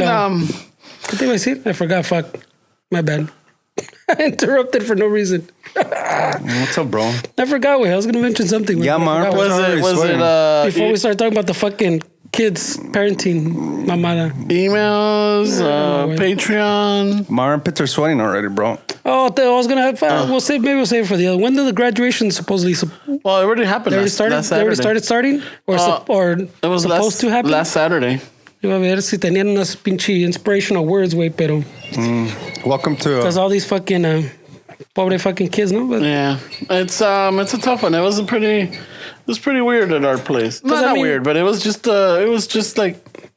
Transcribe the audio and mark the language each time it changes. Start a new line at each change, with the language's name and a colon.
Spanish: ¿Qué te iba a decir?
English: I forgot, fuck. My bad. I interrupted for no reason. What's up, bro? I forgot. I was going to mention something. Yeah, man. Was it before we start talking about the fucking kids parenting
Spanish: mamada?
English: Emails, Patreon. My armpits are sweating already, bro. Oh, I was going to have... we'll save it for the other. When did the graduation supposedly... Well, it already happened. They already started? Or it was supposed to happen? Last Saturday.
Spanish: Iba a ver si tenían unas pinche
English: inspirational words,
Spanish: güey, pero...
English: Welcome to... Because all these fucking...
Spanish: pobre
English: fucking kids,
Spanish: no?
English: But, yeah. It's a tough one. It was pretty weird at our place. Not weird, but it was just like...